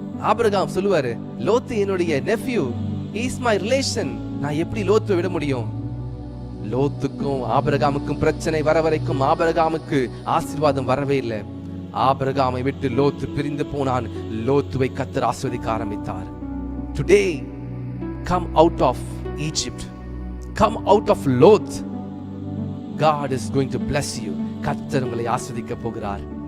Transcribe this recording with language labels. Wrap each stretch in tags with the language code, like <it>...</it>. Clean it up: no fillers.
<ta>Abraham சொல்லுவாரு, லோத்து என்னுடைய nephew,</ta> <en>is my relation,</en> <ta>நான் எப்படி லோத்து விட முடியும்? லோத்துக்கும் ஆபிரகாமுக்கும் பிரச்சனை வர வரைக்கும் ஆபிரகாமுக்கு ஆசீர்வாதம் வரவே இல்லை. ஆபிரகாமை விட்டு லோத்து பிரிந்து போனான். லோத்துவை கர்த்தர் ஆசீர்வதிக்க ஆரம்பித்தார்.</ta> <en>Today, come out of Egypt, come out of Lot. God is going to bless you.</en> <ta>கர்த்தர் உங்களை ஆசீர்வதிக்க போகிறார்.</ta>